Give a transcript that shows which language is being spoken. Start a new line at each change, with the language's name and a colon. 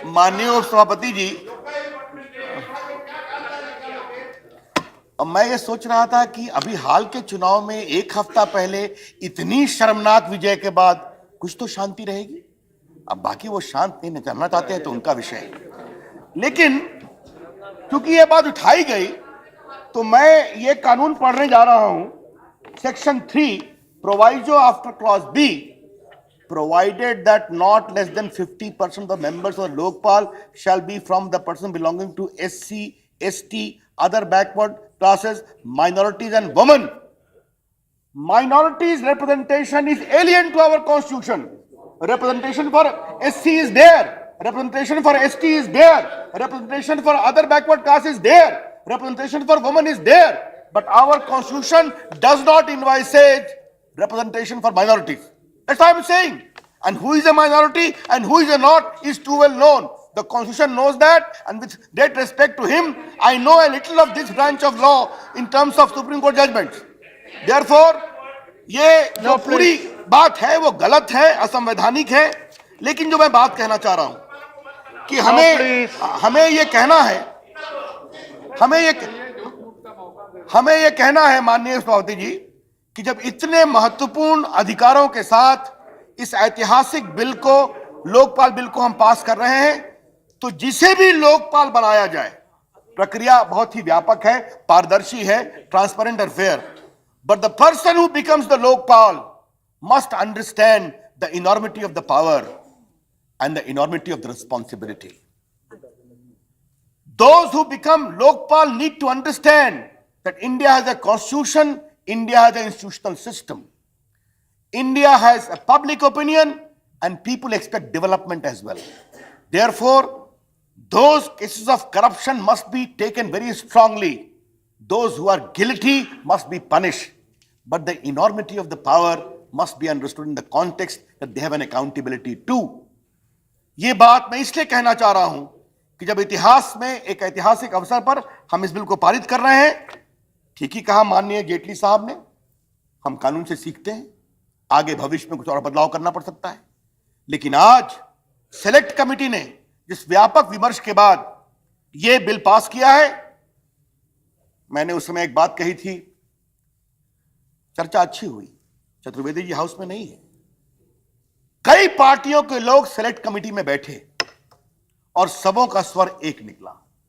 Hindi: माननीय सभापति जी, अब मैं ये सोच रहा था कि अभी हाल के चुनाव में एक हफ्ता पहले इतनी शर्मनाक विजय के बाद कुछ तो शांति रहेगी। अब बाकी वो शांत नहीं करना चाहते हैं तो उनका विषय है, लेकिन क्योंकि ये बात उठाई गई तो मैं ये कानून पढ़ने जा रहा हूं।
English: Section 3 proviso after clause B provided that not less than 50% of the members of Lokpal shall be from the person belonging to SC, ST, other backward classes, minorities and women. minorities representation is alien to our constitution. Representation for SC is there. Representation for ST is there. Representation for other backward caste is there. Representation for women is there. But our constitution does not envisage representation for minorities. That's what I'm saying. And who is a minority and who is a not is too well known. The constitution knows that, and with great respect to him, I know a little of this branch of law in terms of Supreme Court judgments. Therefore,
Hindi: ये जो पूरी बात है वो गलत है, असंवैधानिक है. लेकिन जो मैं बात कहना चाह रहा हूं कि हमें ये कहना है, हमें ये कहना है माननीय सभापति जी कि जब इतने महत्वपूर्ण अधिकारों के साथ इस ऐतिहासिक बिल को, लोकपाल बिल को हम पास कर रहे हैं, तो जिसे भी लोकपाल बनाया जाए, प्रक्रिया बहुत ही व्यापक है, पारदर्शी है, ट्रांसपेरेंट और fair.
English: But the person who becomes the Lokpal must understand the enormity of the power and the enormity of the responsibility. Those who become Lokpal need to understand that India has a constitution, India has an institutional system. India has a public opinion and people expect development as well. Therefore, those cases of corruption must be taken very strongly. Those who are guilty must be punished. But the enormity of the power must be understood in the context that they have an accountability too.
Hindi: ये बात मैं इसलिए कहना चाह रहा हूं कि जब इतिहास में एक ऐतिहासिक अवसर पर हम इस बिल को पारित कर रहे हैं, ठीक ही कहा माननीय जेटली साहब ने, हम कानून से सीखते हैं, आगे भविष्य में कुछ और बदलाव करना पड़ सकता है. लेकिन आज सेलेक्ट कमेटी ने जिस व्यापक विमर्श के बाद यह बिल पास किया है, मैंने उस समय एक बात कही थी, चर्चा अच्छी हुई, चतुर्वेदी जी हाउस में नहीं है, कई पार्टियों के लोग सेलेक्ट कमेटी में बैठे और सबों का स्वर एक निकला.